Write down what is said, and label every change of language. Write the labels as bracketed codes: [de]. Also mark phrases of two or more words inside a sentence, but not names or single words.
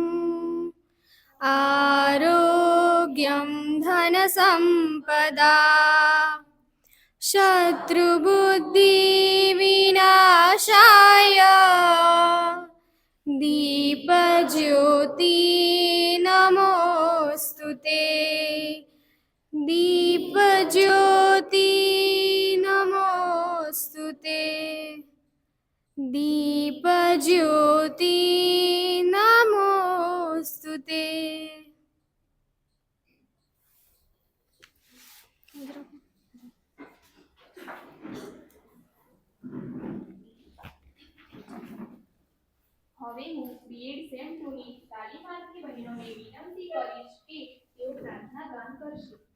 [sa] आरोग्यं धनसम्पदा शत्रुबुद्धिविनाशाय दीपज्योति नमोस्तुते दीपज्योति नमोस्तुते दीपज्योति नमोस्तुते. [gu] હવે હું બીએડ સેમ 2 ની તાલીમાર્થી બહેનોને વિનંતી કરીશ કે તેઓ પ્રાર્થના ગાન કરશે.